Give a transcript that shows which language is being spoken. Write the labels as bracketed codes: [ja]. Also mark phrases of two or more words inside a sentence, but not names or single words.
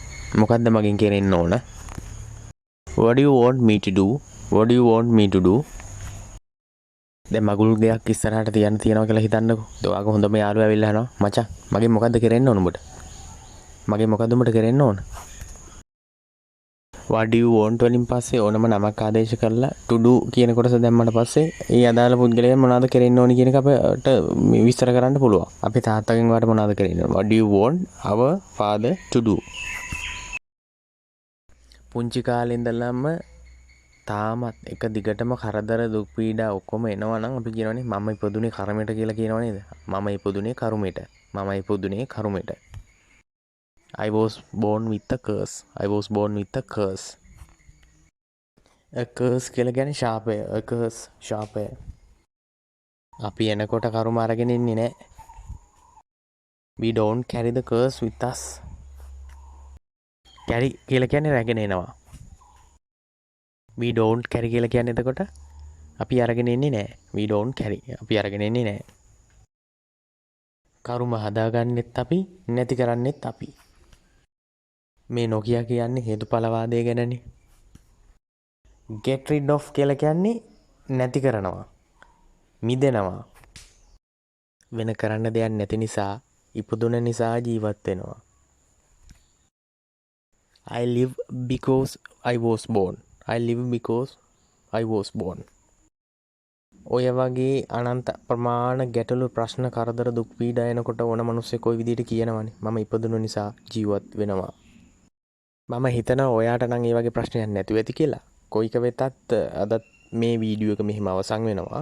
[en] What do you want me to do? [si] දැන් මගුල් දෙයක් ඉස්සරහට තියනවා කියලා හිතන්නකෝ. ඔයාගේ හොඳම යාළුවා ඇවිල්ලා අහනවා මචං මගෙන් මොකද්ද කෙරෙන්න ඕන උඹට? කෙරෙන්න ඕන? [en] What do you want [si] වලින් පස්සේ ඕනම නමක් ආදේශ කරලා [en] to do [si] කියන කොටස දැම්මට පස්සේ ඒ අදාළ පුද්ගලයා මොනවද කෙරෙන්න ඕනි කියන එක අපිට විස්තර කරන්න පුළුවන්. අපි තාත්තගෙන් වාට මොනවද කෙරෙන්න ඕන? [en] What do you want our father to do? [si] පුංචි කාලේ ඉඳලම තාමත් එක දිගටම කරදර දුක් පීඩා ඔක්කොම එනවා නම් අපි කියනවානේ මම ඉපදුනේ කර්මයට කියලා කියනව නේද? මම ඉපදුනේ කර්මයට. [en] I was born with a curse. A curse [si] කියලා කියන්නේ ශාපය. ශාපය. අපි එනකොට කර්ම අරගෙන ඉන්නේ නැහැ. [en] We don't carry the curse with us. [si] carry කියලා කියන්නේ රැගෙන එනවා. [en] We don't carry [si] කියලා කියන්නේ එතකොට අපි අරගෙන ඉන්නේ නැහැ. [en] We don't carry. [si] අපි අරගෙන ඉන්නේ නැහැ. කර්ම හදාගන්නෙත් අපි, නැති කරන්නෙත් අපි. මේ නොකිය කියන්නේ හේතුඵලවාදය ගැනනේ. [en] get rid of [si] කියලා කියන්නේ නැති කරනවා. මිදෙනවා. වෙන කරන්න දෙයක් නැති නිසා, ඉපදුන නිසා ජීවත් වෙනවා. [en] I live because I was born. [si] ඔය වගේ අනන්ත ප්‍රමාණ ගැටලු ප්‍රශ්න කරදර දුක් පීඩා එනකොට ඕන මිනිස්සෙක් කොයි විදිහට කියනවනේ මම ඉපදුන නිසා ජීවත් වෙනවා. මම හිතනවා ඔයාට නම් ඒ වගේ ප්‍රශ්නයක් නැතුව ඇති කියලා. කොයික වෙතත් අද මේ වීඩියෝ එක මෙහිම අවසන් වෙනවා.